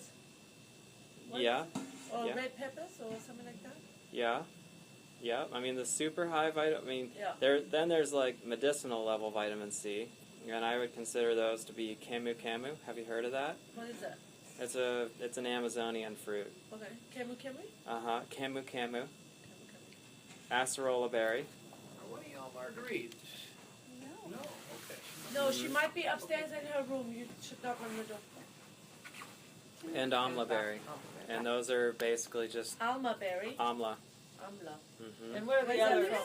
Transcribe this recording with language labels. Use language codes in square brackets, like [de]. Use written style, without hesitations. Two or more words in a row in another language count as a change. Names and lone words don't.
[en] Yeah. Or Yeah. red peppers or something like that? Yeah. Yeah. I mean, the super high vitamin. I mean, Yeah. then there's like medicinal level vitamin C, and I would consider those to be camu camu. Have you heard of that? What is that? It's an Amazonian fruit. Okay. Camu camu? Camu camu. Acerola berry. What are y'all Marguerite? No. No, okay. No, she might be upstairs in her room. You should knock on the door. And amla berry. And those are basically just Alma berry. amla. Amla. and what are the Where's that others?